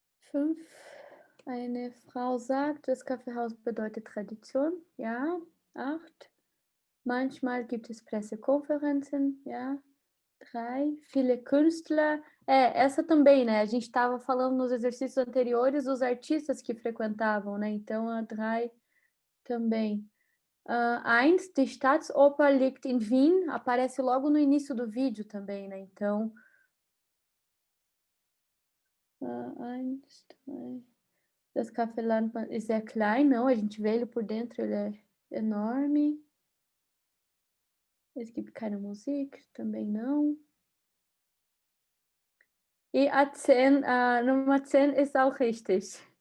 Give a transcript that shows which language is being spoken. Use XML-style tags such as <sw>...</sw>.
<de>Fünf. Eine Frau sagt, das Kaffeehaus bedeutet Tradition. Ja. 8. Manchmal gibt es Pressekonferenzen. Ja. 3. Viele Künstler.</de> <pt>Essa também, né? A gente estava falando nos exercícios anteriores os artistas que frequentavam, né? Então, a 3 também. 1.</pt> <de>Die Staatsoper liegt in Wien.</de> <pt>Aparece logo no início do vídeo também, né? Então, 1, 2.</pt> <de>Das Café Landmann ist sehr klein.</de> <pt>Não, a gente vê ele por dentro, ele é enorme. Es gibt keine Musik, também não. E a 10, Nummer 10 ist auch richtig.</pt>